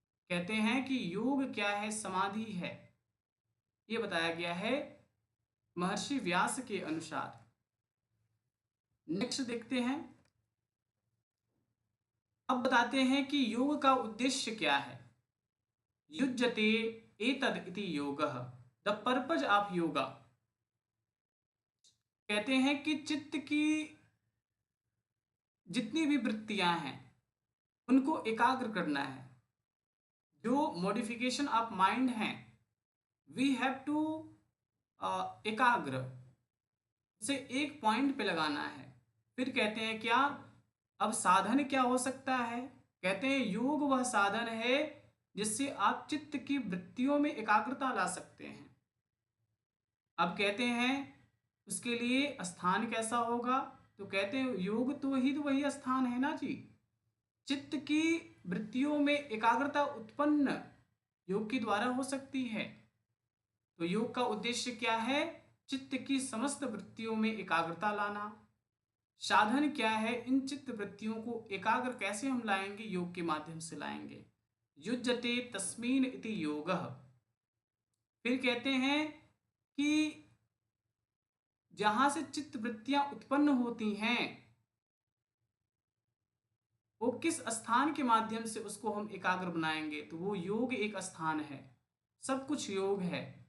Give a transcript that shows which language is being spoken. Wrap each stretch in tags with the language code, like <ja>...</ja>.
<hi>कहते हैं कि योग क्या है? समाधि है। ये बताया गया है महर्षि व्यास के अनुसार। नेक्स्ट देखते हैं। अब बताते हैं कि योग का उद्देश्य क्या है।</hi> <sa>युज्यते एतद इति योगः,</sa> <en>The purpose of yoga.</en> <hi>कहते हैं कि चित्त की जितनी भी वृत्तियां हैं उनको एकाग्र करना है। जो</hi> <en>modification of mind</en> <hi>है</hi> <en>we have to</en> <hi>एकाग्र से एक पॉइंट पे लगाना है। फिर कहते हैं क्या? अब साधन क्या हो सकता है? कहते हैं योग वह साधन है जिससे आप चित्त की वृत्तियों में एकाग्रता ला सकते हैं। अब कहते हैं उसके लिए स्थान कैसा होगा? तो कहते हैं योग तो वही स्थान है ना जी। चित्त की वृत्तियों में एकाग्रता उत्पन्न योग के द्वारा हो सकती है। तो योग का उद्देश्य क्या है? चित्त की समस्त वृत्तियों में एकाग्रता लाना। साधन क्या है? इन चित्त वृत्तियों को एकाग्र कैसे हम लाएंगे? योग के माध्यम से लाएंगे।</hi> <sa>युज्यते तस्मीन इति योगः।</sa> <hi>फिर कहते हैं कि जहां से चित्त वृत्तियां उत्पन्न होती हैं वो किस स्थान के माध्यम से उसको हम एकाग्र बनाएंगे? तो वो योग एक स्थान है, सब कुछ योग है।</hi>